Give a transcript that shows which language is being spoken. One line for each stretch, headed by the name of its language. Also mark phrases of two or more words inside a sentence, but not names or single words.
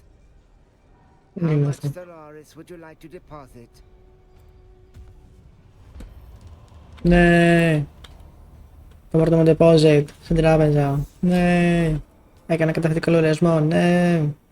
English: How
Greek: Δεν
English: much
Greek: είμαστε.
English: Solaris would you like to deposit?
Greek: Ναι. Θα πάρω το deposit στην τράπεζα. Ναι. Έκανα καταθετικό λογαριασμό. Ναι.